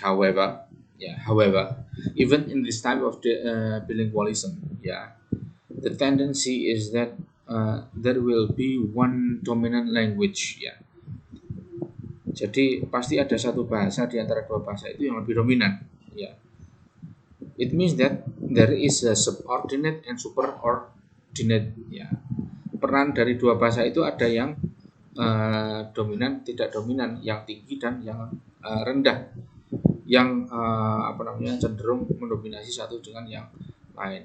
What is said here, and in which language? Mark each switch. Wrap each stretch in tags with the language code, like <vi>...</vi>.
<en>However, even in this type of bilingualism, the tendency is that there will be one dominant language, ya.</en> <id>Jadi pasti ada satu bahasa di antara dua bahasa itu yang lebih dominan, ya.</id> <en>It means that there is a subordinate and superordinate, ya.</en> <id>Peran dari dua bahasa itu ada yang dominan, tidak dominan, yang tinggi dan yang rendah, yang cenderung mendominasi satu dengan yang lain.</id>